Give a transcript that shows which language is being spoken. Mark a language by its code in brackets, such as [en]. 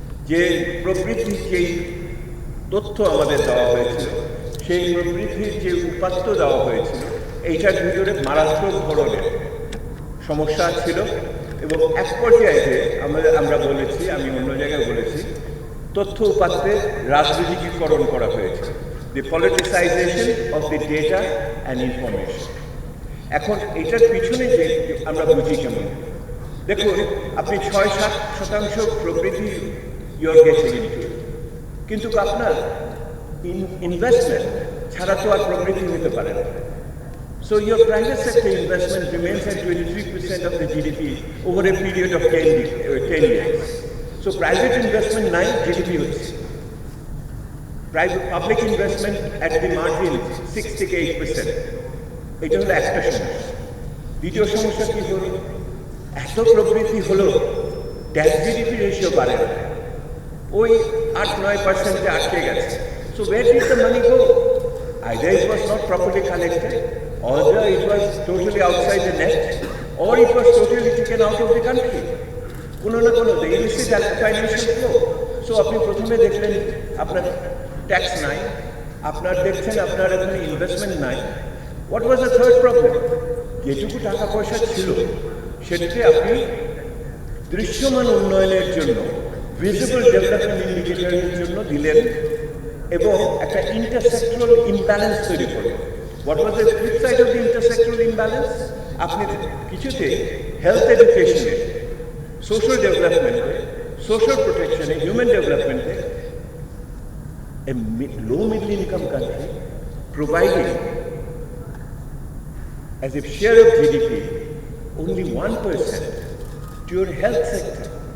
[bn] যে প্রবৃদ্ধির যেই তথ্য আমাদের দেওয়া হয়েছিল, সেই প্রবৃদ্ধির যে উপাত্ত দেওয়া হয়েছিল, এইটার ভিতরে মারাত্মক ধরনের সমস্যা ছিল। এবং এক পর্যায়ে আমরা বলেছি, আমি অন্য জায়গায় বলেছি তথ্য উপাত্তে রাজনীতিকরণ করা হয়েছে, [en] the politicization of the data and information। [bn] এখন এটার পিছনে যে আমরা বুঝি কেমন, দেখুন আপনি ৬-৭% প্রবৃদ্ধি [en] you're getting into, [bn] কিন্তু আপনার ইনভেস্টমেন্ট ছাড়া তো আর প্রবৃদ্ধি হতে পারে না। [en] So your private sector investment remains at 23% of the GDP over a period of 10 years. So private investment নাই, GDP হচ্ছে। Public investment at the margin 6-8%। [bn] এটা হলো একটা সমস্যা। দ্বিতীয় সমস্যা কি হলো, এত প্রবৃদ্ধি হলো ট্যাক্স জিডিপি রেশিও বাড়ে না, ওই 8-9% আটকে গেছে। [en] So where did the money go? Either it was not properly collected, or it was totally outside the net, or it was totally taken out of the country. [bn] কোনো না কোনো illicit financial flow. So আপনি প্রথমে দেখলেন আপনার tax নাই, আপনার দেখছেন আপনার এখানে ইনভেস্টমেন্ট নাই। [en] What was the third problem? [bn] যেটুকু টাকা পয়সা ছিল সেটাকে আপনি দৃশ্যমান উন্নয়নের জন্য, ভিজিবল ডেভেলপমেন্ট ইন্ডিকেটরের জন্য দিলেন এবং একটা ইন্টারসেক্টরাল ইমব্যালেন্স তৈরি করলেন। [en] What was the flip side of the intersectoral imbalance? [bn] আপনি কিছুতে health এডুকেশনে, social ডেভেলপমেন্টে, social প্রোটেকশনে, human ডেভেলপমেন্টে [en] a low middle income country providing as a share of GDP only 1% to your health sector.